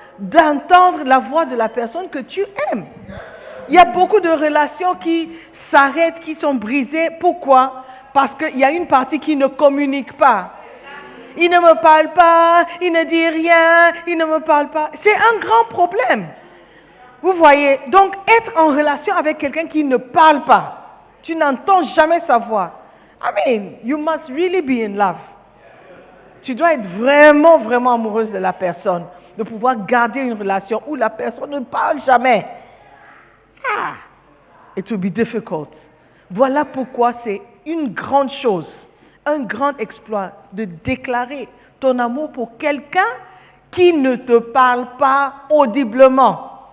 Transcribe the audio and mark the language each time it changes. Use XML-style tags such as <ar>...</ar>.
<fr>d'entendre la voix de la personne que tu aimes. Il y a beaucoup de relations qui s'arrêtent, qui sont brisées. Pourquoi? Parce qu'il y a une partie qui ne communique pas. Il ne me parle pas, il ne dit rien, il ne me parle pas. C'est un grand problème. Vous voyez, donc être en relation avec quelqu'un qui ne parle pas, tu n'entends jamais sa voix.</fr> <en>I mean, you must really be in love.</en> <fr>Tu dois être vraiment, vraiment amoureuse de la personne, de pouvoir garder une relation où la personne ne parle jamais.</fr> <en>It will be difficult.</en> <fr>Voilà pourquoi c'est une grande chose, un grand exploit de déclarer ton amour pour quelqu'un qui ne te parle pas audiblement.</fr>